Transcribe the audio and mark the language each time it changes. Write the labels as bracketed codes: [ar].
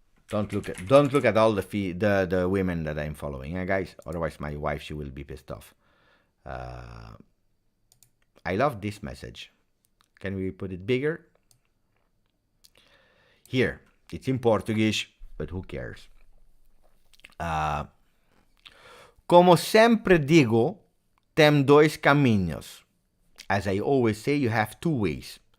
[en] Don't look at all the women that I'm following, guys. Otherwise, my wife, she will be pissed off. I love this message. Can we put it bigger? Here, it's in Portuguese, but who cares? [pt] Como sempre digo, tem dois caminhos. [en] As I always say, you have two ways.